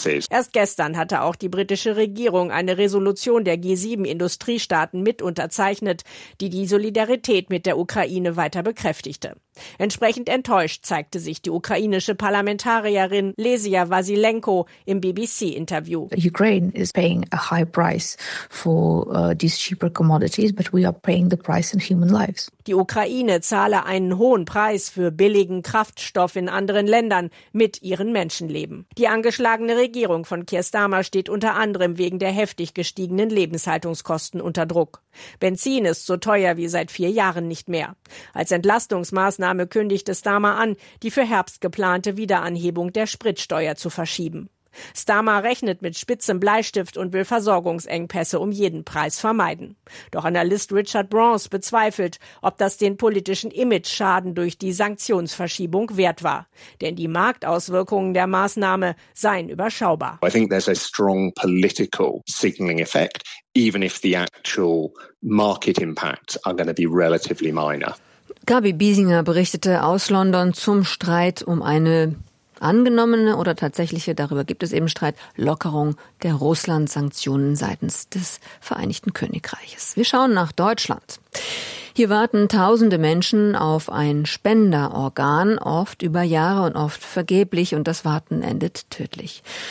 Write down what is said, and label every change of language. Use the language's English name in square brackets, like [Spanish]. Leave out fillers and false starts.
[German] Erst gestern hatte auch die britische Regierung eine Resolution der G7 Industriestaaten mit unterzeichnet, die Solidarität mit der Ukraine weiter bekräftigte. Entsprechend enttäuscht zeigte sich die ukrainische Parlamentarierin Lesia Wasilenko im BBC-Interview. [English] Ukraine is paying a high price for these cheaper commodities, but we are paying the price in human lives. [German] Die Ukraine zahle einen hohen Preis für billigen Kraftstoff in anderen Ländern mit ihren Menschenleben. Die angeschlagene Regierung von Keir Starmer steht unter anderem wegen der heftig gestiegenen Lebenshaltungskosten unter Druck. Benzin ist so teuer wie seit 4 Jahren nicht mehr. Als Entlastungsmaßnahme kündigte Starmer an, die für Herbst geplante Wiederanhebung der Spritsteuer zu verschieben. Starmer rechnet mit spitzem Bleistift und will Versorgungsengpässe um jeden Preis vermeiden. Doch Analyst Richard Bronze bezweifelt, ob das den politischen Imageschaden durch die Sanktionsverschiebung wert war. Denn die Marktauswirkungen der Maßnahme seien überschaubar. [English] I think there's a strong political signaling effect, even if the actual market impacts are going to be relatively minor. [German] Gabi Biesinger berichtete aus London zum Streit um eine angenommene oder tatsächliche, darüber gibt es eben Streit, Lockerung der Russland-Sanktionen seitens des Vereinigten Königreiches. Wir schauen nach Deutschland. Hier warten tausende Menschen auf ein Spenderorgan, oft über Jahre und oft vergeblich, und das Warten endet tödlich.